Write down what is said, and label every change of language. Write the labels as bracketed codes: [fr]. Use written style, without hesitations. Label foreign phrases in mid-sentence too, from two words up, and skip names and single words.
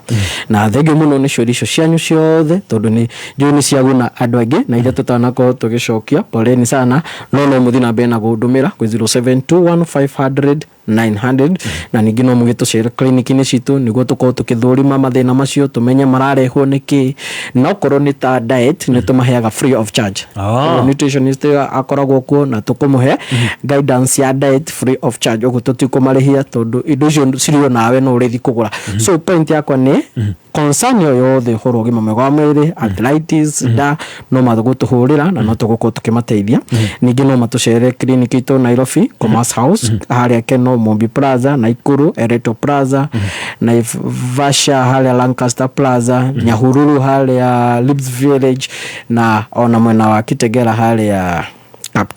[ki] Na [en] thank you [ki] muno ni ciuria cianyu ciothe tondu ni njuni ciaguna andu aingi na ire tutanako tugicokia [sw] poleni sana [ki] no muthi na bena gundumira kwi 0721 500 900 na ningĩ no mũgĩtũcera clinic-inĩ citũ nĩguo tũkorwo tũkĩthũrima mathĩna macio tumenye mararehwo nĩkĩ na okorwo nĩ ta diet nĩ tũmaheaga [en] free of charge. [ki] Nutritionist akoragwo kuo na tũkũmũhe guidance ya diet [en] free of charge [ki] ũguo tũtikũmarĩhia tondũ indo icio cirio nawe no ũrĩthi kũgũra. So point yakwa nĩ concern yo yothe horo ũgima mwega wa mwĩrĩ, arthritis, da no matũgũtũhũrĩra na no tũgũkorwo tũkĩmateithia. Ningĩ no matũcere clinic itũ Nairobi Commerce House harĩa Keno Mombi Plaza, Naikuru Ereto Plaza, Naivasha harĩa Lancaster Plaza, Nyahururu harĩa Libs Village na ona mwena wa Kitegera harĩa Capital.